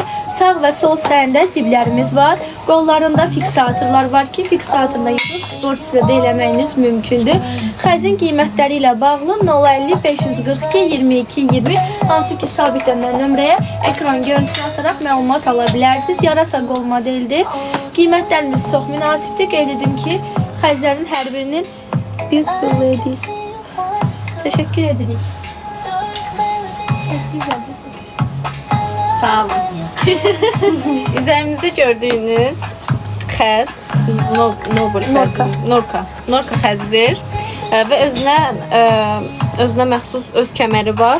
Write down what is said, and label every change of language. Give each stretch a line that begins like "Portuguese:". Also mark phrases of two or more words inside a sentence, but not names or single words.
Azerbaijani: Sağ və sol hissəsində ciblərimiz var. Qollarında fiksatorlar var ki, fiksatorla yığıb sport stilə eləməyiniz mümkündür. Xəzin qiymətləri ilə bağlı 050 542 22 20 hansı ki sabitlənən nömrəyə ekran görüntüsünü ataraq məlumat ala bilərsiniz. Yarasa qol modeldir. Qiymətlərimiz çox münasibdir. Qeyd edim ki, xəzlərin hər birinin
English: beautiful ladies.
Azerbaijani: Teşekkür edirik. Sağ olun.
Turkish: Üzerimizde gördüğünüz
Azerbaijani: xəz norka xəzdir və özünə məxsus öz kəməri var.